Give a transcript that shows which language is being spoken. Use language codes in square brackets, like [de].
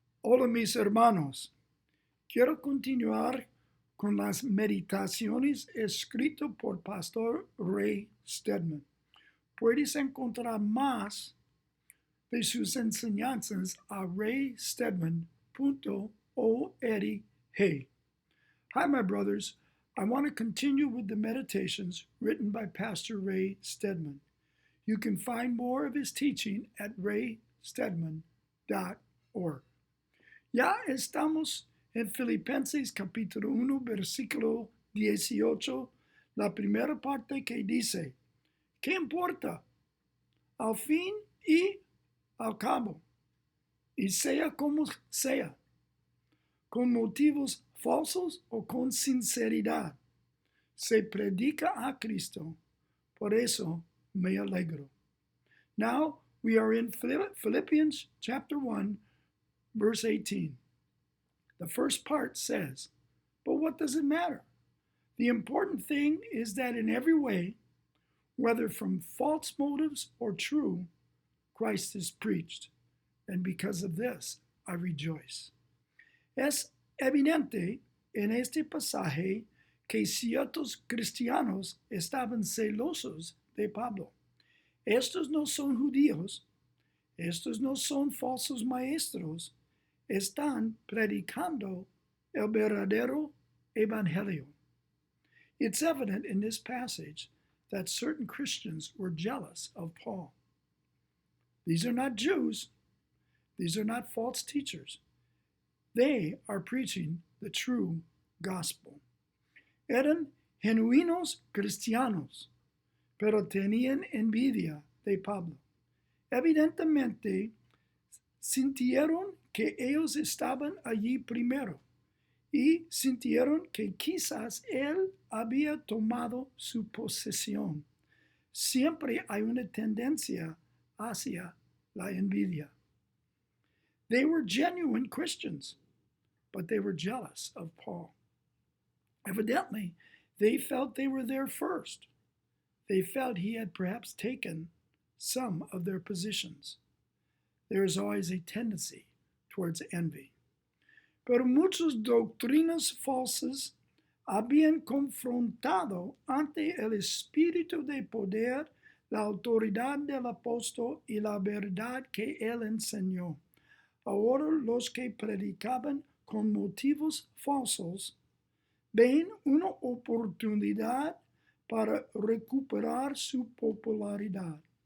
[es] Hola mis hermanos, quiero continuar con las meditaciones escritas por Pastor Ray Stedman. Puedes encontrar más de sus enseñanzas a raystedman.org. [en] Hi my brothers, I want to continue with the meditations written by Pastor Ray Stedman. You can find more of his teaching at raystedman.org. [es] Ya estamos en Filipenses capítulo 1, versículo 18, la primera parte que dice, ¿qué importa? Al fin y al cabo, y sea como sea, con motivos falsos o con sinceridad, se predica a Cristo, por eso me alegro. [en] Now we are in Philippians chapter 1, verse 18. The first part says, but what does it matter? The important thing is that in every way, whether from false motives or true, Christ is preached, and because of this I rejoice. [es] Es evidente en este pasaje que ciertos cristianos estaban celosos de Pablo. Estos no son judíos, estos no son falsos maestros, están predicando el verdadero evangelio. [en] It's evident in this passage that certain Christians were jealous of Paul. These are not Jews. These are not false teachers. They are preaching the true gospel. [es] Eran genuinos cristianos, pero tenían envidia de Pablo. Evidentemente, sintieron que ellos estaban allí primero y sintieron que quizás él había tomado su posesión. Siempre hay una tendencia hacia la envidia. [en] They were genuine Christians, but they were jealous of Paul. Evidently, they felt they were there first. They felt he had perhaps taken some of their positions. There is always a tendency towards envy. [es] Pero muchas doctrinas falsas habían confrontado ante el espíritu de poder la autoridad del apóstol y la verdad que él enseñó. Ahora los que predicaban con motivos falsos ven una oportunidad para recuperar su popularidad.